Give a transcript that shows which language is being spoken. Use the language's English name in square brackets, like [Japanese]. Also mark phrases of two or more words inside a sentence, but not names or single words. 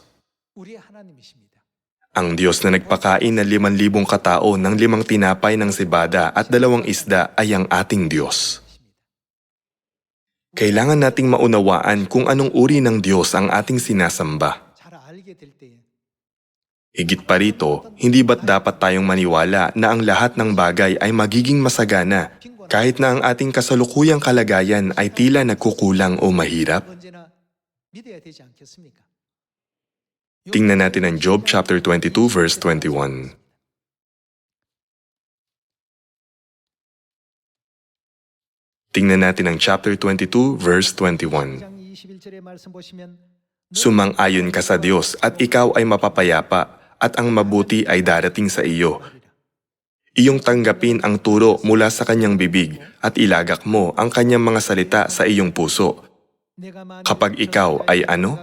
[Korean] 우리의 하나님이십니다. [Filipino] Ang Diyos na nagpakain ng 5,000 katao ng 5 tinapay ng sibada at 2 isda ay ang ating Diyos. Kailangan nating maunawaan kung anong uri ng Diyos ang ating sinasamba. [Korean] 잘 알게 될 때에 [Filipino] Higit pa rito, hindi ba't dapat tayong maniwala na ang lahat ng bagay ay magiging masagana kahit na ang ating kasalukuyang kalagayan ay tila nagkukulang o mahirap? [Korean] 언제나 믿어야 되지 않겠습니까? [Filipino] Tingnan natin ang Job [English] chapter 22 verse 21. [Filipino] Tingnan natin ang [English] chapter 22 verse 21. [Korean] 2장 21절의 말씀 보시면 [Filipino] Sumang-ayon ka sa Diyos at ikaw ay mapapayapa at ang mabuti ay darating sa iyo. iyong tanggapin ang turo mula sa kanyang bibig at ilagak mo ang kanyang mga salita sa iyong puso. Kapag ikaw ay ano?